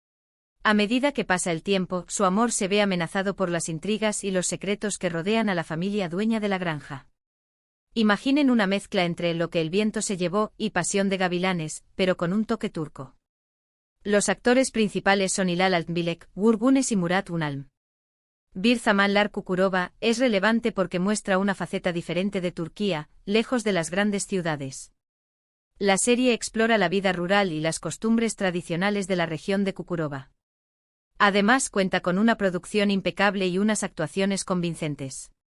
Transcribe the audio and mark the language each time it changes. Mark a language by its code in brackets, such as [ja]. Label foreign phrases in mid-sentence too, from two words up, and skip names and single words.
[es] A medida que pasa el tiempo, su amor se ve amenazado por las intrigas y los secretos que rodean a la familia dueña de la granja. Imaginen una mezcla entre Lo que el viento se llevó y Pasión de gavilanes, pero con un toque turco. Los actores principales son Hilal Altınbilek, Uğur Güneş y Murat Ünalm. Bir Zamanlar Kukurova es relevante porque muestra una faceta diferente de Turquía, lejos de las grandes ciudades. La serie explora la vida rural y las costumbres tradicionales de la región de Kukurova. Además cuenta con una producción impecable y unas actuaciones convincentes.